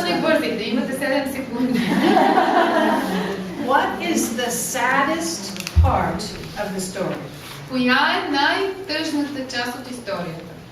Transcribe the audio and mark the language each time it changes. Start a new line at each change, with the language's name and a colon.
Bulgarian: да не бързайте, имате 7 секунди.
English: What is the saddest part of the story?
Bulgarian: Коя е най-тъжната част от историята?